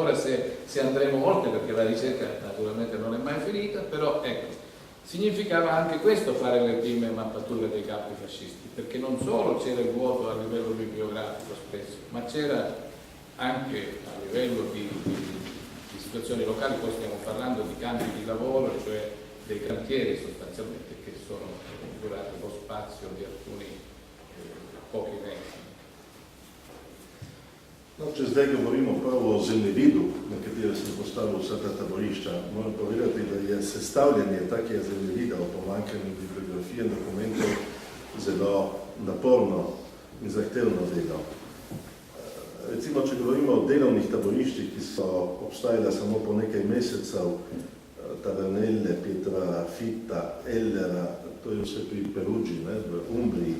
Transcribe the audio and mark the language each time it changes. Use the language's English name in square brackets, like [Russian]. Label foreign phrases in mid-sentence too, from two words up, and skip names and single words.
[Italian] Ora se andremo oltre, perché la ricerca naturalmente non è mai finita, però ecco, significava anche questo fare le prime mappature dei campi fascisti, perché non solo c'era il vuoto a livello bibliografico spesso, ma c'era anche a livello di situazioni locali. Poi stiamo parlando di campi di lavoro, cioè dei cantieri sostanzialmente, che sono durati lo spazio di alcuni pochi mesi. [Slovenian] No, če zdaj govorimo prvo o zemljevidu, na katero sem postavil vsa ta taborišča, moram povedati, da je sestavljanje takega zemljevida o pomanjkanju bibliografije in dokumentov zelo naporno in zahtevno delo. Recimo, če govorimo o delovnih taboriščih, ki so obstajala samo po nekaj mesecev, Tavernelle, Pietrafitta, Ellera, to je vse pri Perugii, v Umbriji.